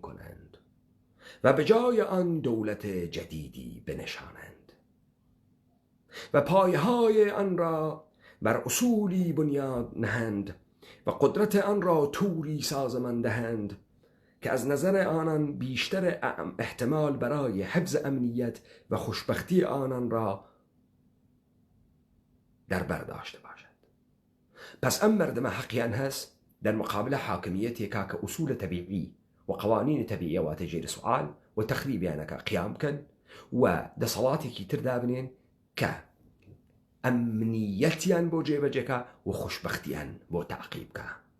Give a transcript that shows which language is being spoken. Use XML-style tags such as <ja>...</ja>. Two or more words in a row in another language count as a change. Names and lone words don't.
<fa>کنند و به جای آن دولت جدیدی بنشانند و پایه‌های آن را بر اصولی بنیاد نهند و قدرت آن را طوری سازمان دهند که از نظر آنان بیشتر احتمال برای حفظ امنیت و خوشبختی آنان را در بر داشته باشد.</fa> <ckb>پس ئەم مردمە حەقیان هەست دەرمقابلە حاکمیەتێکا کە ئوسولە تەبیعی و قوانین تەبیعیە واتە ژێر سوال و تەخریبیانەکە قیام بکەن و دەسەڵاتێکی تر دابنێن کە ئەمنیەتیان بۆ جێبەجێکە و خوشبەختیان بۆ تاقیب بکە.</ckb>